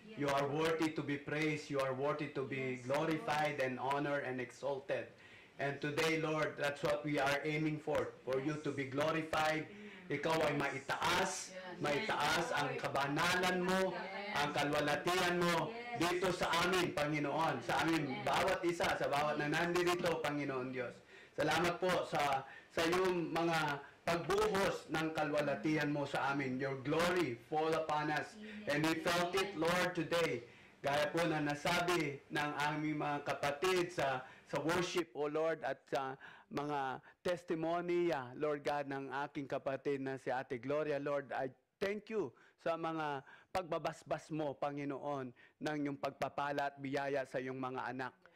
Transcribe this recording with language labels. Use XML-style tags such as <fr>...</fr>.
<en>You are worthy to be praised. You are worthy to be glorified and honored and exalted. And today, Lord, that's what we are aiming for you to be glorified.</en> <tl>Ikaw ay maitaas ang kabanalan mo, ang kalwalatian mo dito sa amin, Panginoon, sa amin bawat isa, sa bawat na nandito, Panginoon Diyos. Salamat po sa iyong mga pagbuhos ng kalwalatian mo sa amin.</tl> <en>Your glory fall upon us. And we felt it, Lord, today.</en> <tl>Gaya po na nasabi ng aming mga kapatid sa worship, O Lord, at sa mga testimony, Lord God, ng aking kapatid na si Ate Gloria,</tl> <en>Lord, I thank you</en> <tl>sa mga pagbabasbas mo, Panginoon, ng iyong pagpapala at biyaya sa iyong mga anak.</tl>